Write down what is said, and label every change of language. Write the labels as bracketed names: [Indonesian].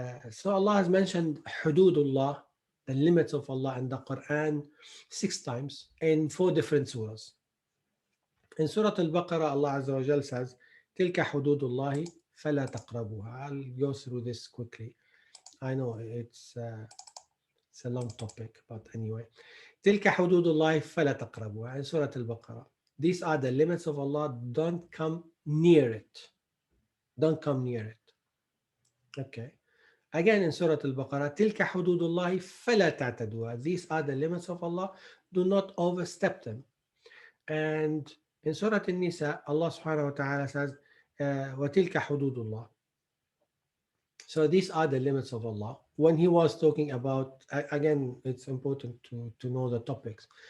[English] So Allah has mentioned hududullah, the limits of Allah in the Quran 6 times in 4 different surahs. In Surat Al-Baqarah, Allah Azza wa Jal says, [Arabic] تِلْكَ حُدُودُ اللَّهِ فَلَا تَقْرَبُوهَا. [English] I'll go through this quickly. I know it's a long topic, but anyway. [Arabic] تِلْكَ حُدُودُ اللَّهِ فَلَا تَقْرَبُوهَا. [English] In Surat Al-Baqarah. These are the limits of Allah. Don't come near it. Don't come near it. Okay. Again in Surah Al-Baqarah, [Arabic] تِلْكَ حُدُودُ اللَّهِ فَلَا تَعْتَدُوهَا. [English] These are the limits of Allah. Do not overstep them. And in Surah An-Nisa, Allah subhanahu wa ta'ala says, [Arabic] وَتِلْكَ حُدُودُ اللَّهِ. [English] So these are the limits of Allah. When he was talking about, again, it's important to know the topics.